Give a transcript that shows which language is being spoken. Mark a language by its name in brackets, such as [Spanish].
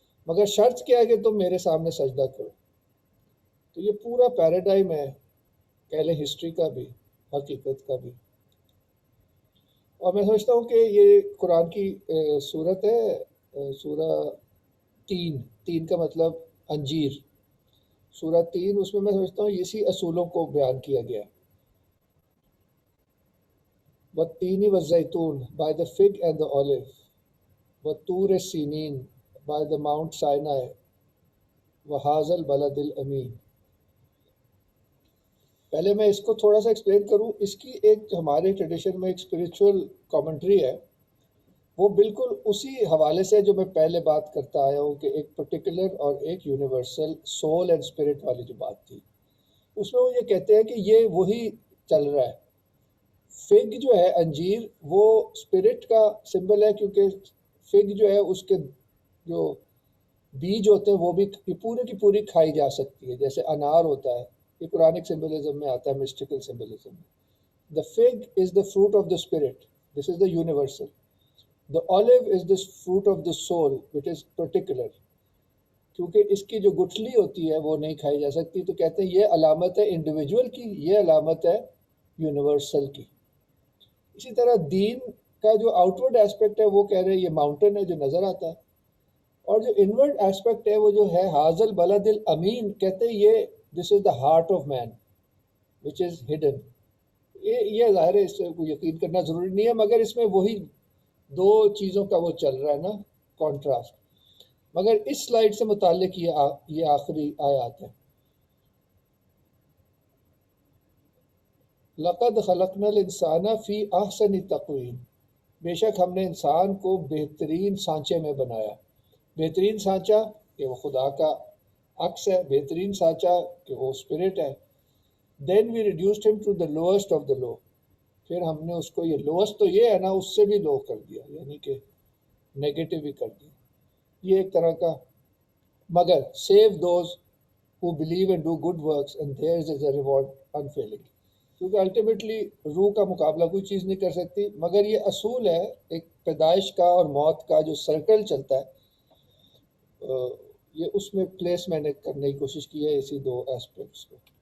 [Urdu] مگر شرط کیا ہے کہ تم میرے سامنے سجدہ کرو. تو یہ پورا پیراڈائم ہے، کہہ لیں ہسٹری کا بھی، حقیقت کا بھی. اور میں سمجھتا ہوں کہ یہ قرآن کی صورت ہے، سورہ 3 کا مطلب انجیر، سورہ 3 اس میں سمجھتا ہوں اسی اصولوں کو بیان کیا گیا. [Arabic] وَالتِّينِ وَالزَّيْتُونِ [English] by the fig and the olive. [Arabic] وَالطُّورِ سِينِينَ [English] by the Mount Sinai. [Arabic] وَهَذَا الْبَلَدِ الْأَمِينَ. [Urdu] پہلے میں اس کو تھوڑا سا ایکسپلین کروں. اس کی ایک ہمارے ٹریڈیشن میں ایک اسپریچول کامنٹری ہے، وہ بالکل اسی حوالے سے جو میں پہلے بات کرتا آیا ہوں کہ ایک پرٹیکولر اور ایک یونیورسل سول اینڈ اسپرٹ والی جو بات تھی، اس میں وہ یہ کہتے ہیں کہ یہ وہی چل رہا ہے. فگ جو ہے انجیر وہ اسپرٹ کا سمبل ہے، کیونکہ فگ جو ہے اس کے جو بیج ہوتے ہیں وہ بھی پورے کی پوری کھائی جا سکتی ہے، جیسے انار ہوتا ہے. یہ قرآنک سمبلزم میں آتا ہے، مسٹیکل سمبلزم میں. [English] The fig is the fruit of the spirit, this is the universal. The olive is the fruit of the soul which is particular. [Urdu] کیونکہ اس کی جو گٹھلی ہوتی ہے وہ نہیں کھائی جا سکتی، تو کہتے ہیں یہ علامت ہے انڈیویجول کی، یہ علامت ہے یونیورسل کی. اسی طرح دین کا جو آؤٹ ورڈ ایسپیکٹ ہے وہ کہہ رہے ہیں یہ ماؤنٹین ہے جو نظر آتا ہے، اور جو انورڈ ایسپیکٹ ہے وہ جو ہے [Arabic] حاضل بلد الامین، [Urdu] کہتے ہیں یہ [English] This is the heart of man which is hidden. [Urdu] یہ ظاہر ہے اس سے کوئی یقین کرنا ضروری نہیں ہے، مگر اس میں وہی دو چیزوں کا وہ چل رہا ہے نا، کانٹراسٹ. مگر اس سلائیڈ سے متعلق یہ آخری آیات ہے. [Arabic] لقد خلقنا الانسان فی احسن تقویم، [Urdu] بے شک ہم نے انسان کو بہترین سانچے میں بنایا. بہترین سانچہ کہ وہ خدا کا عکس ہے، بہترین سانچہ کہ وہ اسپرٹ ہے. [English] then we reduced him to the lowest of the low, [Urdu] پھر ہم نے اس کو یہ لوئسٹ تو یہ ہے نا، اس سے بھی لو کر دیا، یعنی کہ نیگیٹو ہی کر دیا. یہ ایک طرح کا مگر [English] Save those who believe and do good works and theirs is a reward unfailing. [Urdu] کیونکہ الٹیمیٹلی روح کا مقابلہ کوئی چیز نہیں کر سکتی، مگر یہ اصول ہے ایک پیدائش کا اور موت کا جو سرکل چلتا ہے، یہ اس میں پلیس میں نے کرنے کی کوشش کی ہے اسی دو ایسپیکٹس کو.